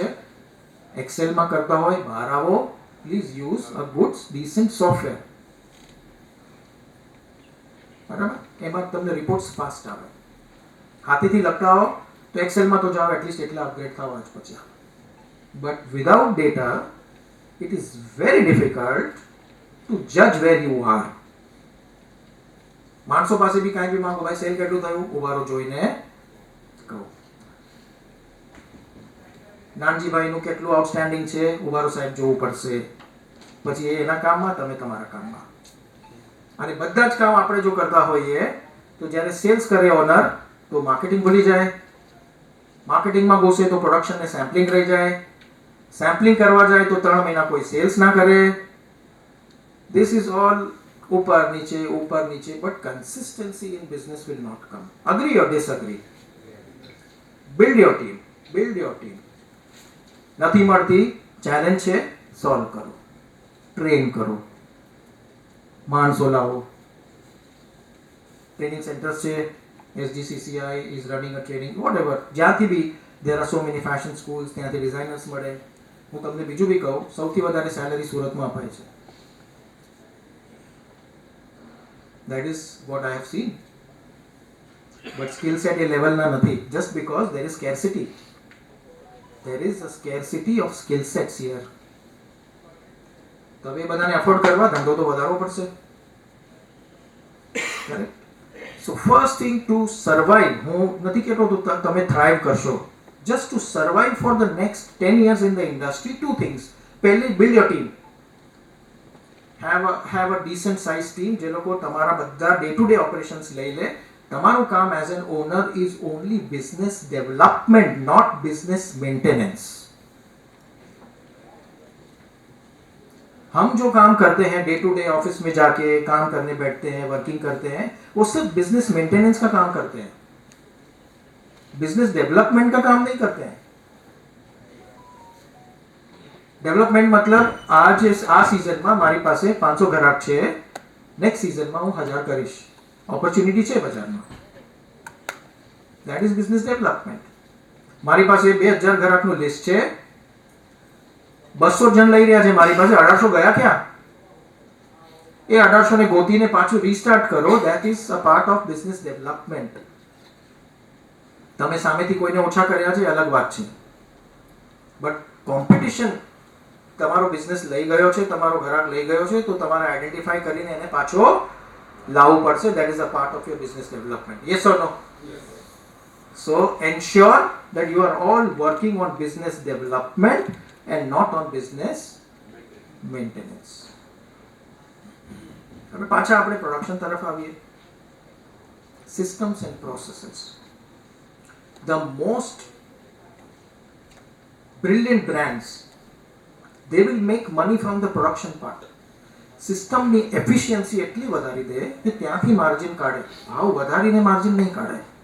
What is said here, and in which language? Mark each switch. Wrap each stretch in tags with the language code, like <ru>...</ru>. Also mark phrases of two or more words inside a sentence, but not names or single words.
<gu>એક્સેલમાં કરતા હોય બહાર આવો.</gu> <en>please use a good decent software.</en> <gu>બરાબર? એમાં તમને રિપોર્ટ્સ ફાસ્ટ આવે. હાથેથી લખતા હો તો એક્સેલમાં તો જાઓ, એટલીસ્ટ એટલા અપગ્રેડ થવા જ પછી.</gu> <en>but without data it is very difficult to judge where you are.</en> <gu>માણસો પાસે બી કાંઈ બી માંગો, ભાઈ સેલ કેટલું થયું, ઉભારો જોઈને કહો. નાનજીભાઈનું કેટલું આઉટસ્ટેન્ડિંગ છે, ઉભારો સાહેબ જોવું પડશે. પછી એ એના કામમાં, તમે તમારા કામમાં. અને બધા જ કામ આપણે જો કરતા હોઈએ તો જ્યારે સેલ્સ કરે ઓનર તો માર્કેટિંગ ભૂલી જાય. માર્કેટિંગમાં ઘૂસે તો પ્રોડક્શન ને સેમ્પલિંગ રહી જાય. સેમ્પલિંગ કરવા જાય તો 3 મહિના કોઈ સેલ્સ ના કરે.</gu> <en>This is all</en> <gu>ઉપર નીચે,</gu> <en>but consistency in business will not come. Agree or disagree? Build your team.</en> <gu>નથી મળતી, ચેલેન્જ છે, સોલ્વ કરો, ટ્રેન કરો, માણસો લાવો. ટ્રેનિંગ સેન્ટર્સ છે,</gu> <en>SGCCI is running a training, whatever.</en> <gu>જ્યાંથી બી</gu> <en>there are so many fashion schools,</en> <gu>ત્યાંથી ડિઝાઇનર્સ મળે. હું તમને બીજું બી કહું, સૌથી વધારે સેલરી સુરતમાં અપાય છે.</gu> <en>That is what I have seen. But skill set</en> <gu>એ લેવલના નથી.</gu> <en>Just because there is scarcity. There is a scarcity of skill sets here.</en> <gu>તો એ બધાને અફોર્ડ કરવા ધંધો તો વધારવો પડશે.</gu> <en>Correct? So first thing to survive,</en> <gu>હું નથી કહેતો તો તમે થ્રાઇવ કરશો.</gu> <en>Just to survive for the next 10 years in the industry, 2 things. પહેલી, build your team. Have a decent size team</en> <gu>જે લોકો તમારા બધા</gu> <en>day to day operations</en> <gu>લઈ લે. તમારું કામ</gu> <en>as an owner is only business development, not business maintenance.</en> <hi>हम जो काम करते हैं</hi> <en>day to day</en> <hi>ऑफिस में जाके काम करने बैठते हैं, वर्किंग करते हैं, वो सिर्फ</hi> <en>business maintenance</en> <hi>का काम करते हैं,</hi> <en>business development</en> <hi>का काम नहीं करते हैं. डेवलपमेंट मतलब आज</hi> <gu>આ સીઝનમાં મારી પાસે 500 ગ્રાહક છે, નેક્સ્ટ સીઝનમાં હું 1000 કરીશ, ઓપોર્ચ્યુનિટી છે બજારમાં.</gu> <en>that is business development.</en> <gu>મારી પાસે 2000 ગ્રાહકનું લિસ્ટ છે, 200 જણ લઈ રહ્યા છે મારી પાસે, 1800 ગયા ક્યાં? એ 1800 ને ગોતીને પાછું રીસ્ટાર્ટ કરો.</gu> <en>that is a part of business development.</en> <gu>તમે સામેથી કોઈને ઓછા કર્યા છે અલગ વાત છે,</gu> <en>but competition</en> <gu>તમારો બિઝનેસ લઈ ગયો છે, તમારો ગ્રાહક લઈ ગયો છે, તો તમારે આઈડેન્ટિફાઈ કરીને એને પાછો લાવવું પડશે.</gu> <en>that is a part of your business development. yes or no? So ensure that you are all working on business development and not on business maintenance.</en> <gu>હવે પાછા આપણે પ્રોડક્શન તરફ આવીએ.</gu> <en>Systems and processes. The most brilliant brands, they will make money from the production part.</en> <gu>સિસ્ટમની એફિશિયન્સી એટલી વધારી દે કે ત્યાંથી માર્જિન કાઢે, ભાવ વધારીને માર્જિન નહીં કાઢે.</gu>